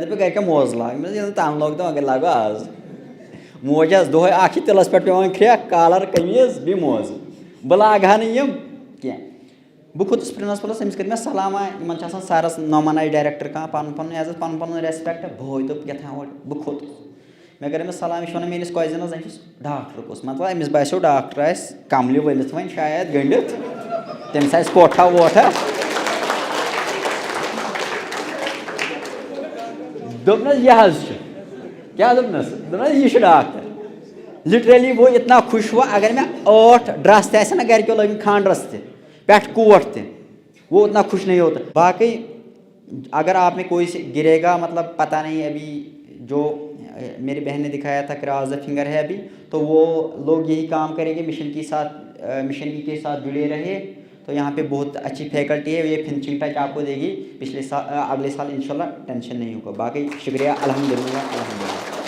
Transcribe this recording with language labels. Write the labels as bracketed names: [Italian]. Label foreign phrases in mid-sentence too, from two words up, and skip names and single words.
[Kashmiri] دوٚپ گرِکٮ۪ن موزٕ لاگ مےٚ دوٚپ ییٚلہِ تَمُن لوگ تہٕ وۄنۍ لاگو آز موج آسہٕ دۄہے اکھ چھِ تِلس پٮ۪ٹھ پیٚوان کھرٛٮ۪کھ کالر قمیٖض بیٚیہِ موزٕ بہٕ لاگہٕ ہا نہٕ یِم کینٛہہ بہٕ کھوٚتُس پرنسپلس أمِس کٔرۍ مےٚ سلامہ یِمن چھِ آسان سرس نۄمن آسہِ ڈایریکٹر کانٛہہ پنُن پنُن عزت پنُن پنُن ریسپیکٹ بٲے دوٚپ کیٛاہ تھانۍ اورٕ بہٕ کھوٚتُس مےٚ کٔر أمِس سلام یہِ چھُ وَنان میٲنِس کۄزِنس أمۍ چھُس ڈاکٹر کُس مطلب أمِس باسیو ڈاکٹر آسہِ کملہِ ؤلِتھ وۄنۍ شاید گٔنڈِتھ تٔمِس آسہِ کوٹھا ووٹھا دوٚپنَس یہِ حظ چھُ کیٛاہ دوٚپنَس دوٚپنَس یہِ چھُ ڈاکٹر لِٹرلی [Urdu] وہ اتنا خوش ہوا اگر [Kashmiri] مےٚ 8 ڈرٛس تہِ آسن نہ گرِکیو لٲگمٕتۍ خانٛدرس تہِ پٮ۪ٹھ کوٹ تہِ [Urdu] وہ اتنا خوش نہیں ہوتا باقی اگر آپ میں کوئی سے گرے گا مطلب پتہ نہیں ابھی جو میری بہن نے دکھایا تھا [English] cross the finger [Urdu] ہے ابھی تو وہ لوگ یہی کام کریں گے مشن کے ساتھ جڑے رہے تو یہاں پہ بہت اچھی فیکلٹی ہے یہ [English] finishing touch [Urdu] آپ کو دے گی اگلے سال انشاءاللہ ٹینشن نہیں ہوگا باقی شکریہ الحمدللہ.